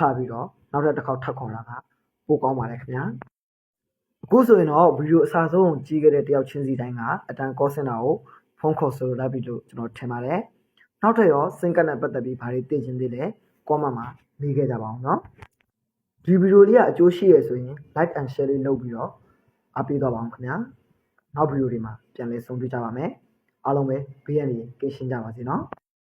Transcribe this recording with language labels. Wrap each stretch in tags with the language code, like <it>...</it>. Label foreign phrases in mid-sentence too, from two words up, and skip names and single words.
<my>ပြီးတော့နောက်တစ်ခေါက်ထပ်ခေါ်တာကပိုကောင်းပါတယ်ခင်ဗျာအခုဆိုရင်တော့ဗီဒီယိုအစားဆုံးကြည့်ခဲ့တဲ့တယောက်ချင်းစီတိုင်းကအတန်</my> <en>call center</en> <my>ကိုဖုန်းခေါ်ဆိုလိုက်ပြီလို့ကျွန်တော်ထင်ပါတယ်နောက်ထပ်ရောစင်ကတ်နဲ့ပတ်သက်ပြီးဘာတွေသိချင်သေးလဲ comment မှာရေးခဲ့ကြပါအောင်နော်ဒီဗီဒီယိုလေးကအကျိုးရှိရဆိုရင်</my> <en>like and share</en> <my>လေးလုပ်ပြီးတော့အားပေးတော့ပါအောင်ခင်ဗျာနောက်ဗီဒီယိုတွေမှာပြန်လည်ဆုံတွေ့ကြပါမယ်အားလုံးပဲဘေးရန်ကင်းရှင်းကြပါစေနော်</my>